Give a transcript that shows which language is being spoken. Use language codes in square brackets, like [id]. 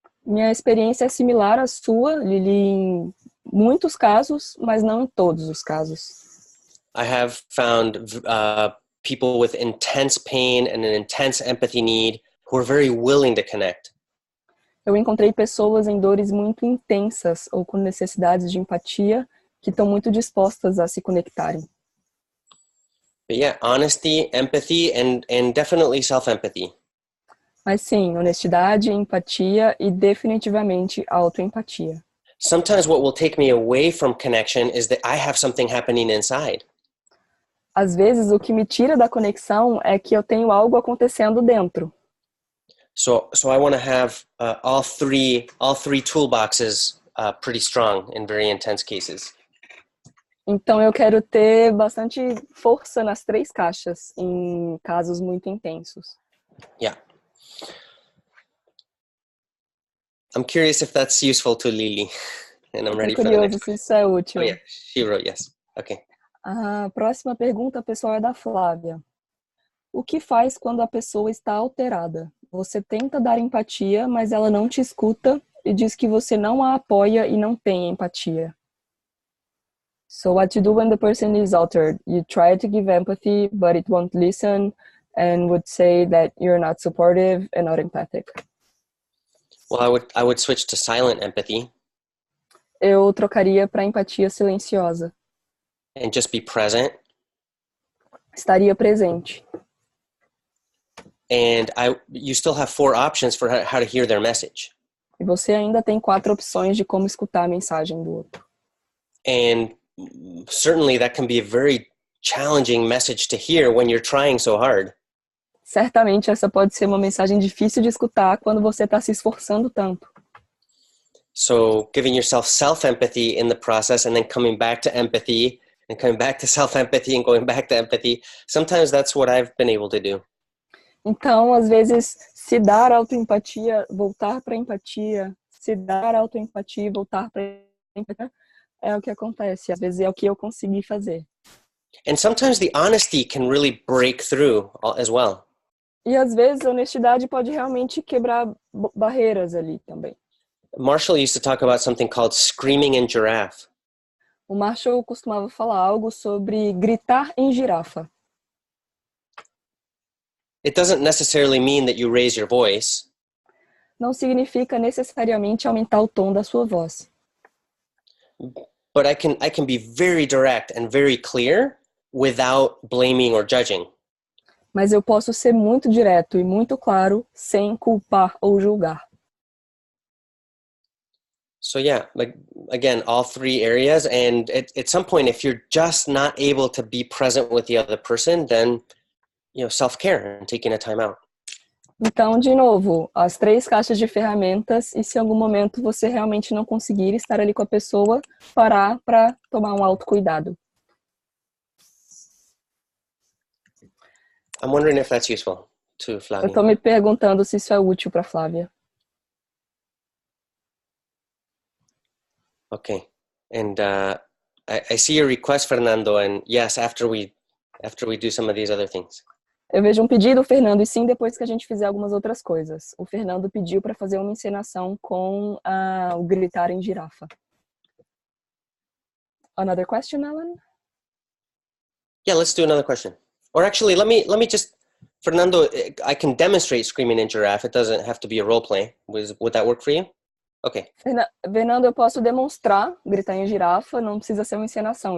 [pt] Minha experiência é similar à sua, Lili, em muitos casos, mas não em todos os casos. [en] I have found people with intense pain and an intense empathy need who are very willing to connect. [pt] Eu encontrei pessoas em dores muito intensas ou com necessidades de empatia que estão muito dispostas a se conectarem. [en] But yeah, honesty, empathy, and definitely self-empathy. [pt] Mas sim, honestidade, empatia e definitivamente autoempatia. [en] Sometimes what will take me away from connection is that I have something happening inside. [pt] Às vezes o que me tira da conexão é que eu tenho algo acontecendo dentro. [en] So I want to have all three toolboxes pretty strong in very intense cases. [pt] Então eu quero ter bastante força nas 3 caixas em casos muito intensos. [en] Yeah. I'm curious if that's useful to Lily, and I'm ready for the [pt] Curioso [en] next [pt] se isso é útil. [en] Oh yeah, she wrote yes. Okay. [pt] A próxima pergunta, pessoal, é da Flávia. O que faz quando a pessoa está alterada? Você tenta dar empatia, mas ela não te escuta e diz que você não a apoia e não tem empatia. [en] So what you do when the person is altered? You try to give empathy, but it won't listen and would say that you're not supportive and not empathic. Well, I would switch to silent empathy. [pt] Eu trocaria para empatia silenciosa. [en] And just be present. [pt] Estaria presente. [en] And you still have 4 options for how to hear their message. [pt] E você ainda tem 4 opções de como escutar a mensagem do outro. [en] And certainly that can be a very challenging message to hear when you're trying so hard. [pt] Certamente essa pode ser uma mensagem difícil de escutar quando você está se esforçando tanto. [en] So giving yourself self-empathy in the process and then coming back to empathy and coming back to self-empathy and going back to empathy. Sometimes that's what I've been able to do. [pt] Então, às vezes, se dar autoempatia, voltar para empatia, se dar autoempatia, voltar para empatia, é o que acontece. Às vezes é o que eu consegui fazer. [en] And sometimes the honesty can really break through as well. [pt] E às vezes a honestidade pode realmente quebrar barreiras ali também. [en] Marshall used to talk about something called screaming in giraffe. [pt] O Marshall costumava falar algo sobre gritar em girafa. [en] It doesn't necessarily mean that you raise your voice. [pt] Não significa necessariamente aumentar o tom da sua voz. [en] But I can be very direct and very clear without blaming or judging. [pt] Mas eu posso ser muito direto e muito claro sem culpar ou julgar. [en] So yeah, like again, all 3 areas. And at some point, if you're just not able to be present with the other person, then self-care and taking a time out. [pt] Então, de novo, as 3 caixas de ferramentas, e se em algum momento você realmente não conseguir estar ali com a pessoa, parar para tomar um autocuidado. [en] I'm wondering if that's useful to Flavia. [pt] Eu estou me perguntando se isso é útil para Flávia. [en] Okay. And I see your request, Fernando, and yes, after we do some of these other things. [pt] Eu vejo um pedido, Fernando, e sim, depois que a gente fizer algumas outras coisas. O Fernando pediu para fazer uma encenação com o gritar em girafa. [en] Another question, Alan? Yeah, let's do another question. Or actually, let me just, Fernando, I can demonstrate screaming in giraffe. It doesn't have to be a role play. Would that work for you? Okay. [pt] Fernando, eu posso demonstrar gritar em girafa, não precisa ser uma encenação.